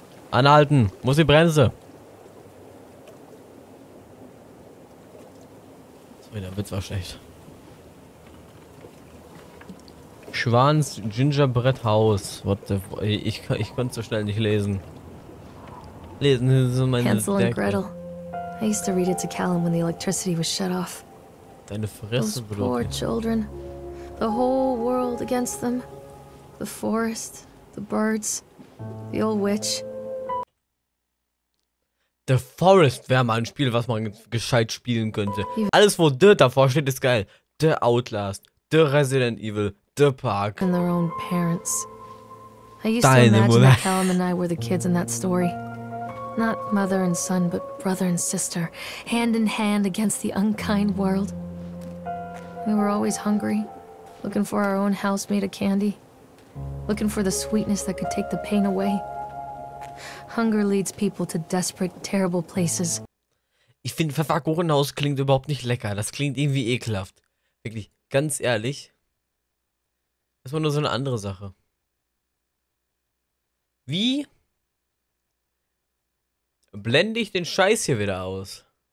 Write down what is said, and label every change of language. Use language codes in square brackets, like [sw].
[de] Anhalten. Muss die Bremse. So, der Witz war schlecht. Schwans Gingerbread House. Ich konnte so schnell nicht lesen. Lesen ist so meine [en] Hansel and [de] Stärke. [en] Gretel. I used to read it to Callum when the electricity was shut off. [de] Deine Fresse, [en] Those poor children. The whole world against them. The forest, the birds, the old witch. [de] The Forest wäre mal ein Spiel, was man gescheit spielen könnte. Alles, wo The davor steht, ist geil. The Outlast, The Resident Evil, The Park. [en] And their own parents. I used to imagine that Callum and I were the kids in that story. Not mother and son, but brother and sister, hand in hand against the unkind world. We were always hungry, looking for our own house made of candy, looking for the sweetness that could take the pain away. Hunger leads people to desperate, terrible places. [de] Ich finde, Pfefferkuchenhaus klingt überhaupt nicht lecker. Das klingt irgendwie ekelhaft. Wirklich, ganz ehrlich. Das war nur so eine andere Sache. Wie blende ich den Scheiß hier wieder aus?